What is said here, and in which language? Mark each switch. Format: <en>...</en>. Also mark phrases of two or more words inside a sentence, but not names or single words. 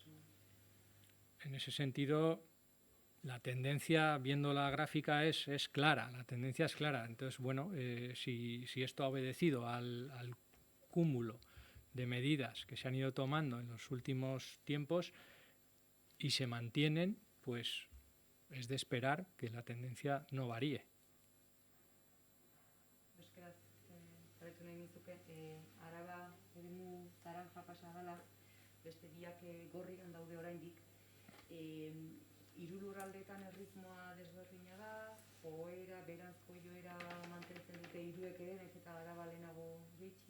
<es>En ese sentido, la tendencia, viendo la gráfica, es clara, la tendencia es clara. Entonces, bueno, si esto ha obedecido al cúmulo de medidas que se han ido tomando en los últimos tiempos y se mantienen, pues es de esperar que la tendencia no varíe.</es> <eu>Euskaraz, jarraitu nahi nizuke, Araba eremu naranja pasa dela, beste biak gorrian daude oraindik. Hiru lurraldeetan erritmoa desberdina da, joera, beranzko joera mantentzen dute hiruek ere, nahiz eta Araba lehenago gehitsi.</eu>